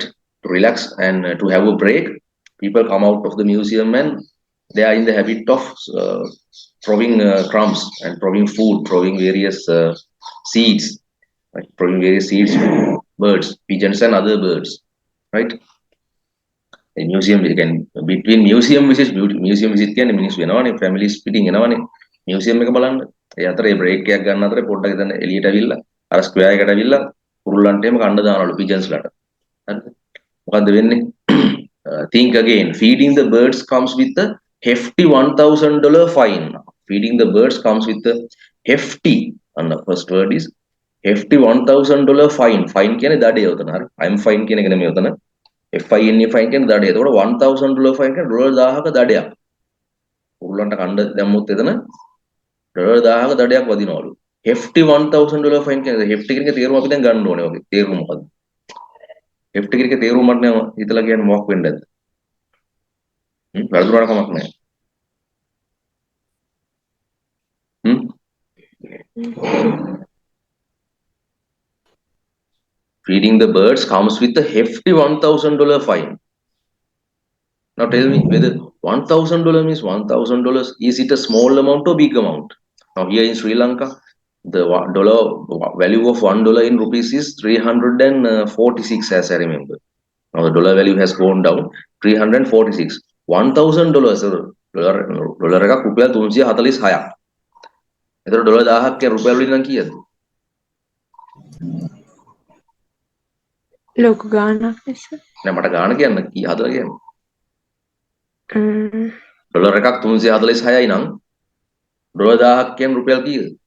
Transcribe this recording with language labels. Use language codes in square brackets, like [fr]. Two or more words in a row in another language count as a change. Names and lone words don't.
[en] To relax and to have a break, people come out of the museum and they are in the habit of throwing crumbs and throwing food, throwing various seeds, right? Throwing various seeds to birds, pigeons and other birds, right? museum between museum visit [si] කියන්නේ මිනිස්සු වෙනවනේ families පිටින් එනවනේ museum එක බලන්න. ඒ අතරේ break එකක් ගන්න අතරේ පොඩ්ඩක් ඉතින් එළියට අවිල්ලා අර square එකට අවිල්ලා කුරුල්ලන්ට එහෙම කන්න දානවලු pigeons ලට. හරිද? මොකද්ද වෙන්නේ? [en] Think again. Feeding the birds comes with a hefty $1,000 fine. Feeding the birds comes with a hefty, and the first word is hefty $1,000 fine. [si] Fine කියන්නේ දඩේ උතන. හරි. [en] I'm fine [si] කියන එක නෙමෙයි උතන. [en] FINE fine [si] කියන්නේ දඩේ. එතකොට $1,000 fine කියන්නේ $1000ක දඩයක්. කුරුල්ලන්ට කන්න දැම්මොත් එතන $1000ක දඩයක් වදිනවලු. [en] hefty $1,000 fine [si] කියන්නේ hefty කියන එක තේරුම අපි දැන් ගන්න ඕනේ වගේ. තේරුම මොකද්ද? hefty කියන එක තේරුම මට නෑ හිතලා කියන්නේ මොකක් වෙන්නද? වැරදුනාට කමක් නෑ. [en] Feeding the birds comes with a hefty $1,000 fine. Now tell me whether $1,000 means $1,000. Is it a small amount or big amount? Now here in Sri Lanka, the dollar value of $1 in rupees is 346, as I remember. Now the dollar value has gone down 346. [si] $1,000 ඩොලර් එකක් රුපියල් 346ක්. එතකොට ඩොලර් 1000ක් කියන රුපියල් වලින් නම් කීයද? ලොකු ගානක් නේද? නෑ මට ගාන කියන්න කී හදලා කියන්න. ඩොලර් එකක් 346යි නම් ඩොලර් 1000ක් කියන රුපියල් කීයද?